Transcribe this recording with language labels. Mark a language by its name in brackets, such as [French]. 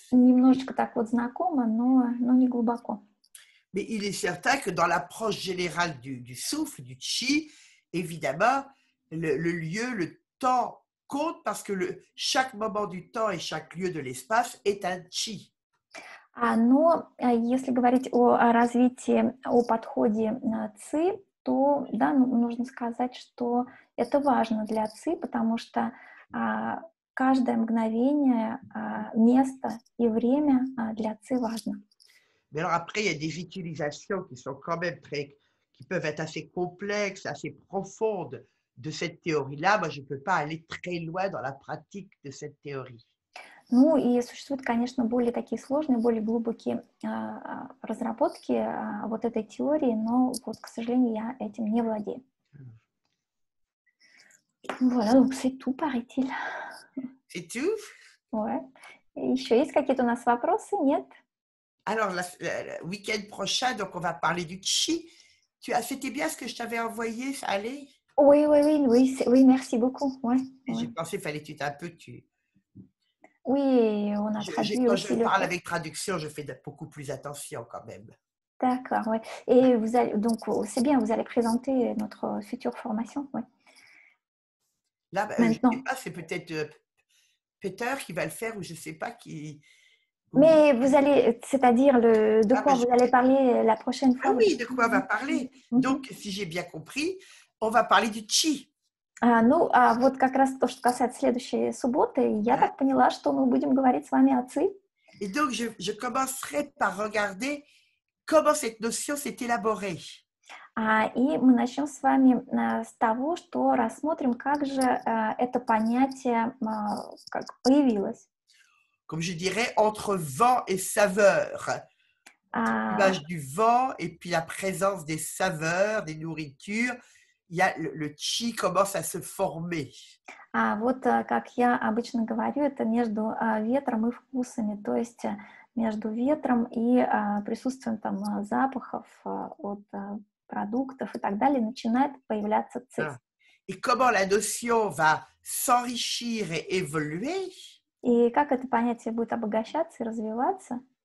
[Russian] немножечко так вот знакома, но не глубоко. [French] Mais il est certain que dans l'approche générale du souffle, du chi, évidemment, le lieu, le temps compte parce que chaque moment du temps et chaque lieu de l'espace est un chi. [Russian] Но если говорить о развитии, о подходе ЦИ, то, да, нужно сказать, что это важно для ЦИ, потому что каждое мгновение, место и время для ЦИ важно. [French] Mais alors après, il y a des utilisations qui sont quand même qui peuvent être assez complexes, assez profondes de cette théorie-là. Moi, je ne peux pas aller très loin dans la pratique de cette théorie. [Russian] Ну и существуют, конечно, более такие сложные, более глубокие разработки вот этой теории, но вот, к сожалению, я этим не владею. [French] Voilà, donc c'est tout, paraît-il. C'est tout? Ouais. [Russian] Et еще есть какие-то у нас вопросы? Нет? [French] Alors, le week-end prochain, donc on va parler du chi. C'était bien ce que je t'avais envoyé, ça allait? Oui, oui, oui, oui, oui, merci beaucoup. Ouais, J'ai ouais. pensé qu'il fallait un peu. Oui, on a traduit Quand je aussi le parle fait. avec traduction, je fais beaucoup plus attention quand même. D'accord, ouais. Et vous allez, donc, c'est bien, vous allez présenter notre future formation, ouais. Là, je ne sais Maintenant. pas, c'est peut-être Peter qui va le faire ou je ne sais pas qui. Mais vous allez, c'est-à-dire de quoi vous allez parler la prochaine fois? Ah oui, de quoi on va parler? Donc, si j'ai bien compris, on va parler du chi. [Russian] Ну, вот как раз то, что касается следующей субботы, я так поняла, что мы будем говорить с вами о ЦИ. [French] Et donc, je commencerai par regarder comment cette notion s'est élaborée. [Russian] И мы начнем с вами с того, что рассмотрим, как же это понятие как появилось. [French] Comme je dirais, entre vent et saveur. L'image du vent et puis la présence des saveurs, des nourritures, il y a le chi commence à se former. [Russian] Вот как я обычно говорю, это между ветром и вкусами, то есть между ветром и присутствием там запахов от продуктов и так далее начинает появляться ци. [French] Et comment la notion va s'enrichir et évoluer. [Russian] И как это понятие будет обогащаться и развиваться.